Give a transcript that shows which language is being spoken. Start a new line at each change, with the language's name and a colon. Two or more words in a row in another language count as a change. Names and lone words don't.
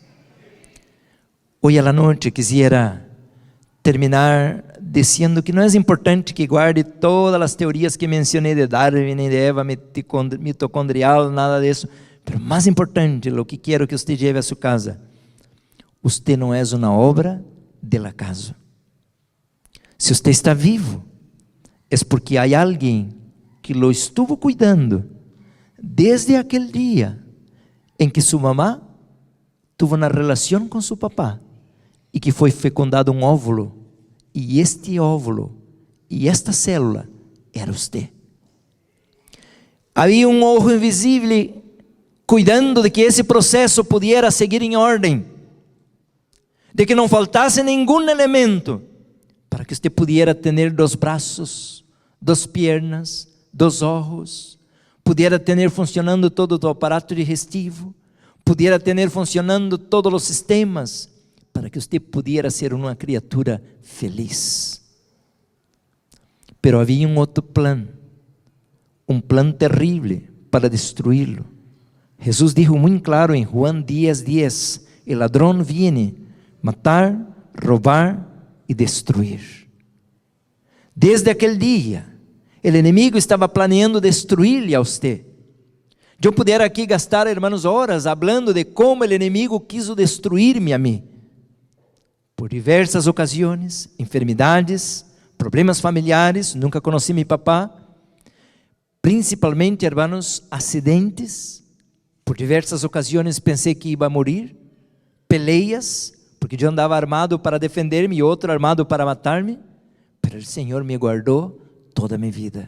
Spanish: Hoy a la noche quisiera terminar diciendo que no es importante que guarde todas las teorías que mencioné de Darwin y de Eva mitocondrial, nada de eso, pero más importante, lo que quiero que usted lleve a su casa: Usted
Portuguese: não é uma obra
Spanish: del acaso. Se usted está vivo,
Portuguese: é porque há alguém que
Spanish: lo estuvo cuidando
Portuguese: desde aquele dia em que sua mamá tuvo uma relação com seu papá e que foi fecundado um óvulo, e este óvulo e esta célula era usted. Havia um ojo invisível cuidando de que esse processo pudiera seguir em ordem, de que não faltasse nenhum elemento para que usted pudiera ter 2 braços, 2 pernas, 2 olhos, pudiera ter funcionando todo o aparato digestivo, pudiera ter funcionando todos os sistemas, para que usted pudiera ser uma criatura feliz. Pero havia um outro plano, um plano terrível para destruí-lo. Jesus dijo muito claro em Juan 10:10,
Spanish: el ladrón viene matar,
Portuguese: roubar e destruir. Desde aquele dia, o inimigo estava planeando destruir-lhe a usted. Eu pudiera aqui gastar,
Spanish: hermanos, horas hablando de como
Portuguese: o inimigo quiso destruir-me a mim. Por diversas ocasiões, enfermidades, problemas familiares, nunca conheci meu papá, principalmente, hermanos, acidentes. Por diversas ocasiões pensei que ia morrer, peleas, porque eu andava armado para defender-me e outro armado para matar-me, mas o Senhor me guardou toda a minha vida.